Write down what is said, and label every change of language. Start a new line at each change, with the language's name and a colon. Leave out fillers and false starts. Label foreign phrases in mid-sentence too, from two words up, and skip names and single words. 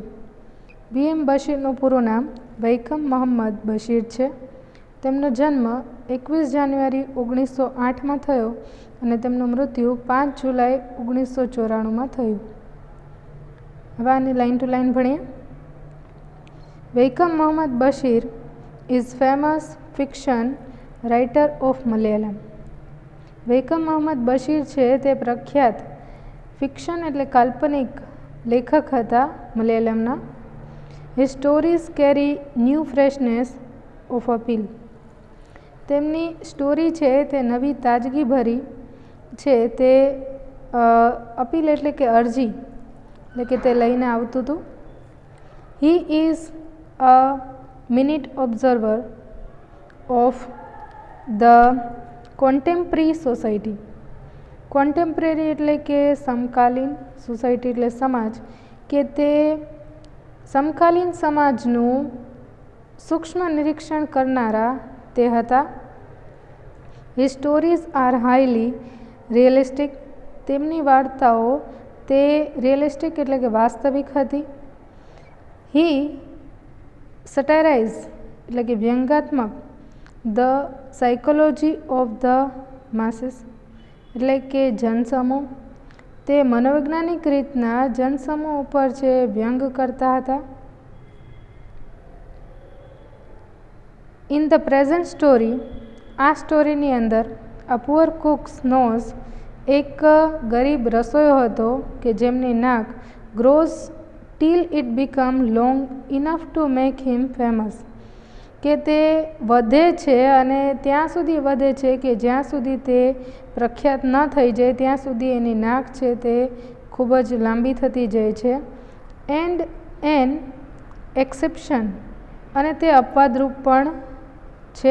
Gujarati: VM બશીરનું પૂરું નામ વૈકમ મોહમ્મદ બશીર છે. તેમનો જન્મ 21 જાન્યુઆરી 1908માં થયો અને તેમનું મૃત્યુ 5 જુલાઈ 1994માં થયું. હવે આની
English: line to line ભણીએ. વૈકમ મોહમ્મદ બશીર is famous fiction writer of Malayalam.
Gujarati: વૈકમ મોહમ્મદ બશીર છે તે પ્રખ્યાત ફિક્શન એટલે કાલ્પનિક લેખક હતા મલયાલમના.
English: His stories carry new freshness of appeal.
Gujarati: તેમની સ્ટોરી છે તે નવી તાજગી ભરી છે. તે અપીલ એટલે કે અરજી એટલે કે તે લઈને આવતું હતું.
English: He is a minute observer of the contemporary society.
Gujarati: કોન્ટેમ્પરરી એટલે કે સમકાલીન, સોસાયટી એટલે સમાજ, કે તે સમકાલીન સમાજનું સૂક્ષ્મ નિરીક્ષણ કરનારા તે હતા.
English: His stories are highly realistic.
Gujarati: તેમની વાર્તાઓ તે રિયલિસ્ટિક એટલે કે વાસ્તવિક હતી.
English: He satirize
Gujarati: એટલે કે વ્યંગાત્મક
English: the psychology of the masses
Gujarati: એટલે કે જનસમૂહ. તે મનોવૈજ્ઞાનિક રીતના જનસમૂહ ઉપર જે વ્યંગ કરતા હતા.
English: In the present story,
Gujarati: આ સ્ટોરીની અંદર
English: a poor cook's nose,
Gujarati: એક ગરીબ રસોઈયો હતો કે જેમની નાક
English: grows till it become long enough to make him famous,
Gujarati: કે તે વધે છે અને ત્યાં સુધી વધે છે કે જ્યાં સુધી તે પ્રખ્યાત ન થઈ જાય ત્યાં સુધી એની નાક છે તે ખૂબ જ લાંબી થતી જાય છે.
English: and an exception,
Gujarati: અને તે અપવાદરૂપ પણ છે.